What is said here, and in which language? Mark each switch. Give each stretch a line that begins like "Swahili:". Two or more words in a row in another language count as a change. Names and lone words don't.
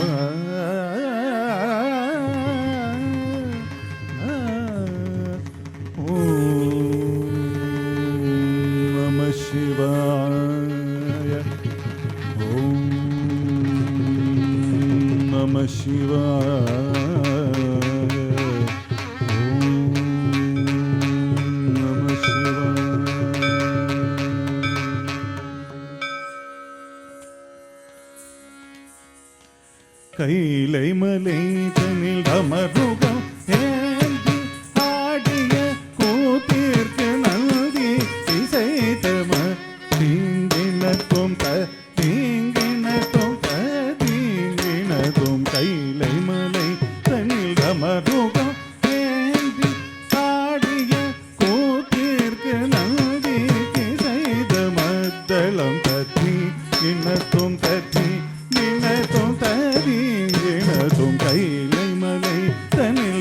Sanskrit: ॐ नमः शिवाय ॐ नमः शिवाय ॐ नमः शिवाय கைலை
Tamil: மலை தனில் அமருகம் ஏந்தி ஆடிய கூத்திற்கு நல்தி இசைத்தம தீங்கினத்தும் தீங்கினத்தும் தீங்கினதும் கைலை மலை தனில் அமருகம் ஏந்தி ஆடிய கூத்திற்கு நல்தி இசைத்த மத்தளம் தத்தி இனத்தும் தத்தி இனத்தும் ததி இனத்தும் கைலை மலை தனி